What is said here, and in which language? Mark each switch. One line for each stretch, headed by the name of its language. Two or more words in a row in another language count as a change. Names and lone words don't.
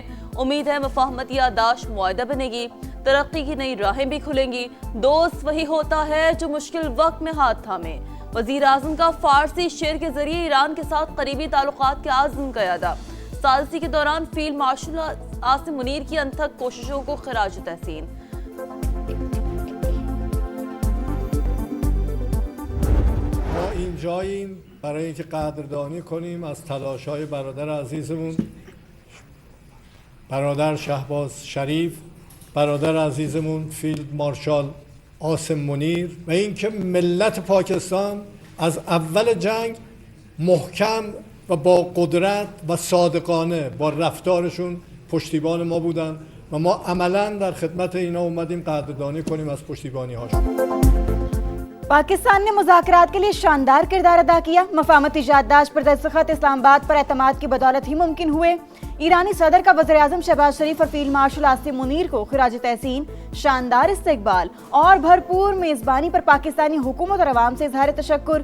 Urdu: امید ہے مفاہمتی یادداشت معاہدہ بنے گی، ترقی کی نئی راہیں بھی کھلیں گی. دوست وہی ہوتا ہے جو مشکل وقت میں ہاتھ تھامے. وزیر اعظم کا فارسی شعر کے ذریعے ایران کے ساتھ قریبی تعلقات کے عزم کا اعادہ. ثالثی کے دوران فیلڈ مارشل عاصم منیر کی انتھک کوششوں کو خراج تحسین.
Persian: ما اینجاییم برای اینکه قدردانی کنیم از تلاش‌های برادر عزیزمون، برادر شهباز شریف، برادر عزیزمون فیلد مارشال عاصم منیر، و اینکه ملت پاکستان از اول جنگ محکم و با قدرت و صادقانه با رفتارشون پشتیبان ما بودن و ما عملاً در خدمت اینا اومدیم قدردانی کنیم از پشتیبانی هاشون.
Urdu: پاکستان نے مذاکرات کے لیے شاندار کردار ادا کیا. مفاہمتی یادداشت پر دستخط اسلام آباد پر اعتماد کی بدولت ہی ممکن ہوئے. ایرانی صدر کا وزیر اعظم شہباز شریف اور فیلڈ مارشل عاصم منیر کو خراج تحسین، شاندار استقبال اور بھرپور میزبانی پر پاکستانی حکومت اور عوام سے اظہار تشکر.